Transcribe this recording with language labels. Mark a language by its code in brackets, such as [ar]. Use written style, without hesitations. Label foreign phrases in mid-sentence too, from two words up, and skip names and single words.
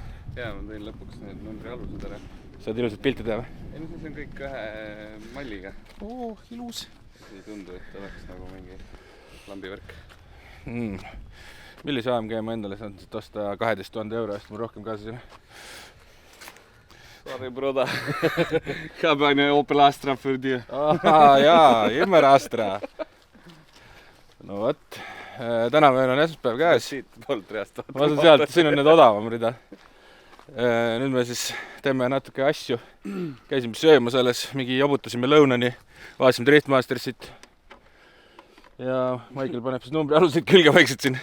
[et] Jaa, ma tõin lõpuks need numbri alused ära. Saad ilusad pilti teha või? Ei, no see on kõik ühe malliga. Ilus. Ei tundu, et oleks nagu mingi lambivärk. Millise AMG ma endale saan osta 12 000 euro eest, ma rohkem kaasas ei ole. [en] Sorry, broda. [de] Heb eine Opel Astra für dir. Jaa, immer Astra. [et] No võt, täna meil on esmaspäev käes. Siit poolt reast. Ma saan sealt, siin on need odavam rida. Nüüd me siis teeme natuke asju. Käisime söömas alles, mingi jobutasime lõunani. Vaatasime Driftmastersit. Ja Michael paneb siis numbri aluseid külge vaikselt siin.